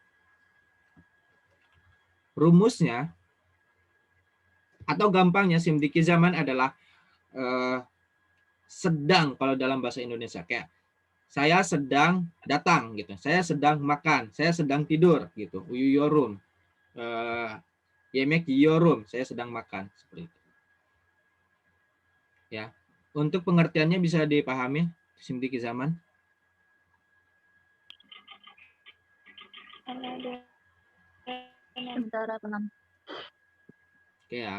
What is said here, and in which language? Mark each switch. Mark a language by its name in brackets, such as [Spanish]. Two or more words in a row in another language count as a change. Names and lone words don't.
[Indonesian] Rumusnya atau gampangnya [Turkish] simdiki zaman [Indonesian] adalah sedang kalau dalam bahasa Indonesia, kayak saya sedang datang gitu, saya sedang makan, saya sedang tidur gitu. [Turkish] Uyuyorum, yemek yiyorum, [Indonesian] saya sedang makan seperti itu. Ya, untuk pengertiannya bisa dipahami [Turkish] simdiki zaman. [Indonesian] Sebentar, Pak. Oke ya.